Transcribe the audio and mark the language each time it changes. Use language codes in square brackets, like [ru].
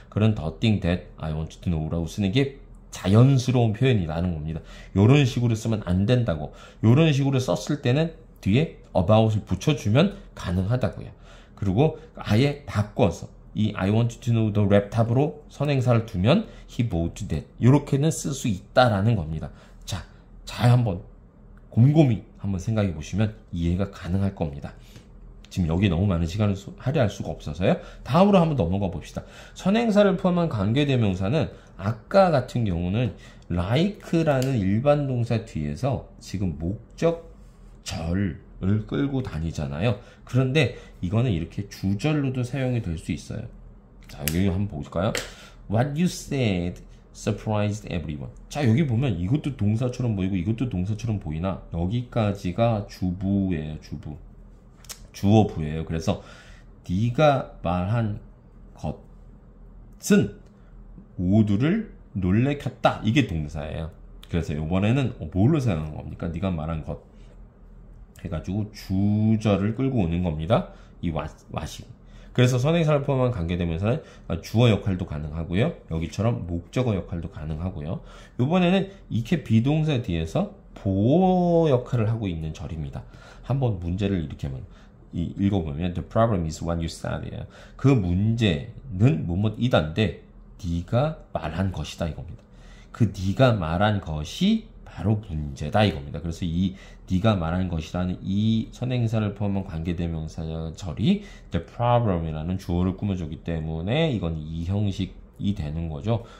[ko] 그런 [en] the thing that I want to know [ko] 라고 쓰는 게 자연스러운 표현이라는 겁니다. 요런 식으로 쓰면 안 된다고. 요런 식으로 썼을 때는 뒤에 about을 붙여주면 가능하다고요. 그리고 아예 바꿔서 [en] 이 I want to know the laptop으로 [ko] 선행사를 두면 [en] he bought that. [ko] 이렇게는 쓸 수 있다라는 겁니다. 자, 잘 한번 곰곰이 한번 생각해 보시면 이해가 가능할 겁니다. 지금 여기 너무 많은 시간을 할애할 수가 없어서요. 다음으로 한번 넘어가 봅시다. 선행사를 포함한 관계대명사는 아까 같은 경우는 like라는 일반 동사 뒤에서 지금 목적절을 끌고 다니잖아요. 그런데 이거는 이렇게 주절로도 사용이 될 수 있어요. 자, 여기 한번 볼까요? [en] What you said surprised everyone. [ko] 자, 여기 보면 이것도 동사처럼 보이고 이것도 동사처럼 보이나 여기까지가 주부예요. 주부. 주어부예요. 그래서 네가 말한 것은 모두를 놀래켰다. 이게 동사예요. 그래서 이번에는 뭘로 사용한 겁니까? 네가 말한 것 해가지고 주절을 끌고 오는 겁니다. 이 what이. 그래서 선행사를 포함한 관계대명사는 주어 역할도 가능하고요. 여기처럼 목적어 역할도 가능하고요. 이번에는 이렇게 비동사 뒤에서 보어 역할을 하고 있는 절입니다. 한번 문제를 이렇게 읽어보면 [en] The problem is what you said. [ko] 그 문제는 뭐뭐이단데 네가 말한 것이다 이겁니다. 그 네가 말한 것이 바로 문제다 이겁니다. 그래서 이 네가 말한 것이라는 이 선행사를 포함한 관계대명사 절이 the problem이라는 주어를 꾸며주기 때문에 이건 이 형식이 되는 거죠.